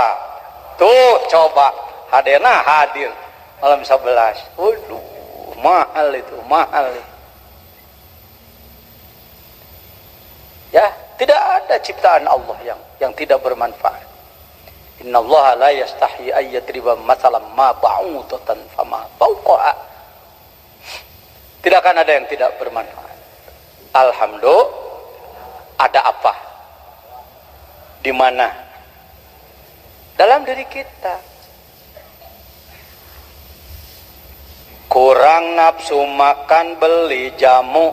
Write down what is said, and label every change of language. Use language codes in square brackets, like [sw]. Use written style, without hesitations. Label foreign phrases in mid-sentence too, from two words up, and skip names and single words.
[id] Tuh, coba. Hadirna hadir. Malam 11. Waduh, mahal itu, mahal itu. Ya, tidak ada ciptaan Allah yang tidak bermanfaat. [ar] إن الله لا يستحيي أن يضرب مثلا ما بعوضة فما فوقها. [id] Tidak akan ada yang tidak bermanfaat. Alhamdulillah, ada apa? Di mana? Dalam diri kita. Kurang nafsu makan beli jamu.